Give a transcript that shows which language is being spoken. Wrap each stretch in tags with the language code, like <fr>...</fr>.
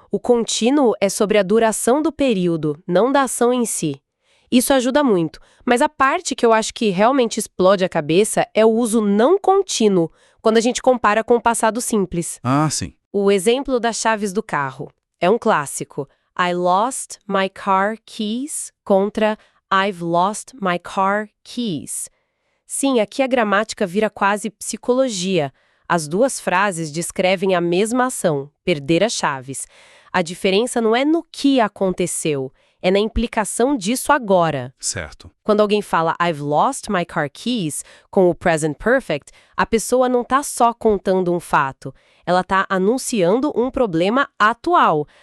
<pt>O contínuo é sobre a duração do período, não da ação em si. Isso ajuda muito, mas a parte que eu acho que realmente explode a cabeça é o uso não contínuo, quando a gente compara com o passado simples. Ah, sim. O exemplo das chaves do carro é um clássico.</pt> <en>I lost my car keys</en> <pt>contra</pt> <en>I've lost my car keys.</en> <pt>Sim, aqui a gramática vira quase psicologia. As duas frases descrevem a mesma ação, perder as chaves. A diferença não é no que aconteceu, é na implicação disso agora. Certo. Quando alguém fala</pt> <en>I've lost my car keys</en> <pt>com o present perfect, a pessoa não está só contando um fato, ela está anunciando um problema atual.</pt>